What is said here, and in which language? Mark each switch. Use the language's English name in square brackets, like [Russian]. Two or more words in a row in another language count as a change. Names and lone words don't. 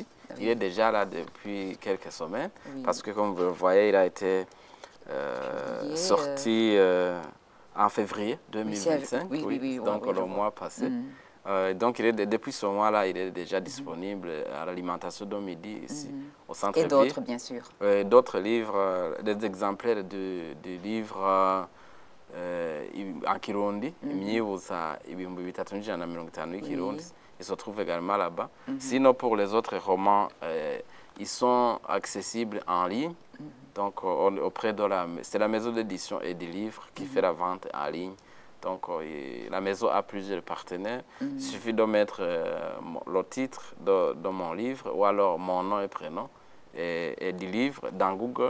[French] Il est déjà là depuis quelques semaines, parce que comme vous le voyez, il a été sorti en février 2025, donc le mois passé. Donc, depuis ce mois-là, il est déjà disponible à l'alimentation de midi ici, au centre-ville. Et d'autres, bien sûr. D'autres livres, des exemplaires du livre en Kirundi, [Rundi] Imyibuza ibihumbi bitatu n'ijana na mirongo itanu y'ikirundi. [French] Ils se trouvent également là-bas. Sinon, pour les autres romans, ils sont accessibles en ligne. Donc, auprès de c'est la maison d'édition et des livres qui fait la vente en ligne. Donc, la maison a plusieurs partenaires. Il suffit de mettre le titre de mon livre ou alors mon nom et prénom et du livre dans Google.